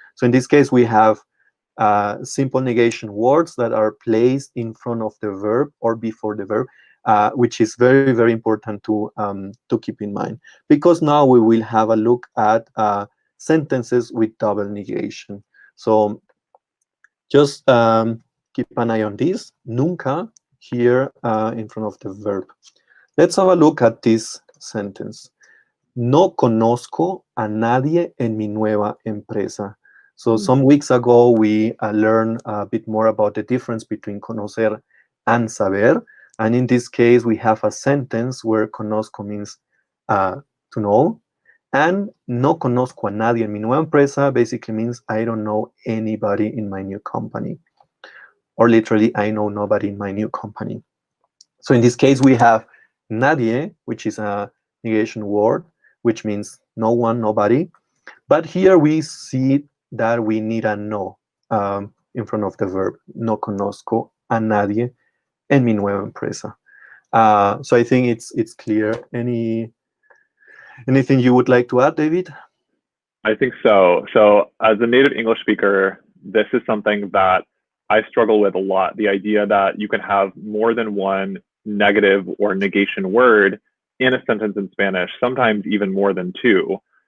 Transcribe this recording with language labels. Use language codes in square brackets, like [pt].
[en] So in this case, we have simple negation words that are placed in front of the verb or before the verb, which is very, very important to keep in mind, because now we will have a look at sentences with double negation. So just keep an eye on this. Nunca here in front of the verb. Let's have a look at this sentence. [es] No conozco a nadie en mi nueva empresa. [en] So some weeks ago, we learned a bit more about the difference between conocer and saber. And in this case, we have a sentence where conozco means to know. And [es] no conozco a nadie en mi nueva empresa [en] basically means I don't know anybody in my new company. Or literally, I know nobody in my new company. So in this case, we have nadie, which is a negation word, which means no one, nobody. But here we see that we need a no in front of the verb. [es] No conozco a nadie en mi nueva empresa. [en] So I think it's clear. Anything you would like to add, David? I think so. So as a native English speaker, this is something that I struggle with a lot. The idea that you can have more than one negative or negation word in a sentence in Spanish, sometimes even more than 2.